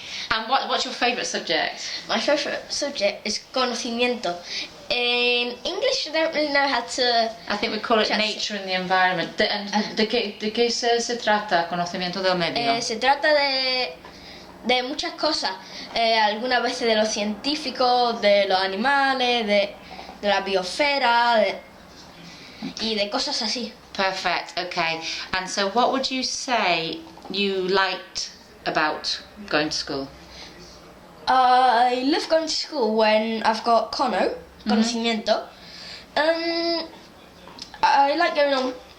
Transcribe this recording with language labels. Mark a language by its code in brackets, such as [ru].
[en] And what's your favourite subject? My favourite subject is conocimiento. In English, I don't really know how to... I think we call it nature and the environment. [es] ¿De qué se trata conocimiento del medio? Se trata de muchas cosas. Algunas veces de los científicos, de los animales, de la biosfera, y de cosas así. [en] Perfect, okay. And so what would you say you liked about going to school? I love going to school when I've got conocimiento. I like going on.